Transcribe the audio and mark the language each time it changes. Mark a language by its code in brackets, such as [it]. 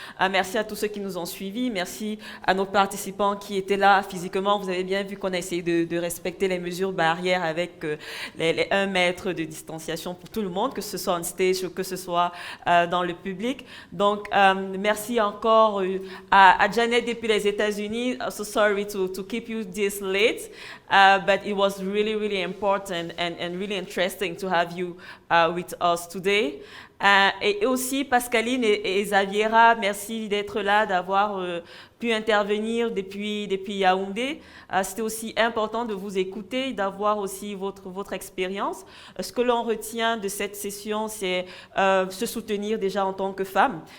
[fr] Merci à tous ceux qui nous ont suivis. Merci à nos participants qui étaient là physiquement. Vous avez bien vu qu'on a essayé de respecter les mesures barrières avec les 1 mètre de distanciation pour tout le monde, que ce soit on stage ou que ce soit dans le public. Donc, merci encore à Janet depuis les États-Unis. [en] So sorry to keep you this late, but it was really, really important and really interesting to have you with us today. [fr] Et aussi Pascaline et Xaviera, merci d'être là, d'avoir pu intervenir depuis Yaoundé. C'était aussi important de vous écouter, d'avoir aussi votre expérience. Ce que l'on retient de cette session, c'est se soutenir déjà en tant que femme.